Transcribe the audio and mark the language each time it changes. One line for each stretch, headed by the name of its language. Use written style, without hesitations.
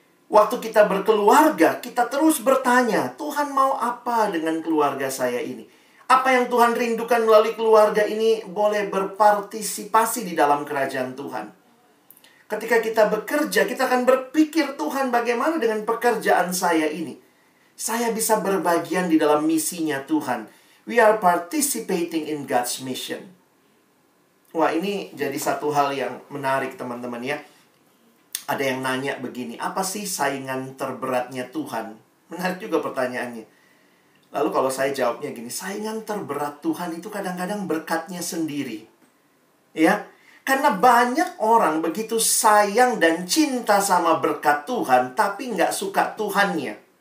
Indonesian: Waktu kita berkeluarga, kita terus bertanya, Tuhan mau apa dengan keluarga saya ini? Apa yang Tuhan rindukan melalui keluarga ini boleh berpartisipasi di dalam kerajaan Tuhan. Ketika kita bekerja, kita akan berpikir, Tuhan bagaimana dengan pekerjaan saya ini? Saya bisa berbagian di dalam misinya Tuhan.
English: We are participating in God's mission.
Indonesian: Wah, ini jadi satu hal yang menarik teman-teman ya. Ada yang nanya begini, apa sih saingan terberatnya Tuhan? Menarik juga pertanyaannya. Lalu kalau saya jawabnya gini, saingan terberat Tuhan itu kadang-kadang berkatnya sendiri. Ya, Karena banyak orang begitu sayang dan cinta sama berkat Tuhan, tapi nggak suka Tuhannya.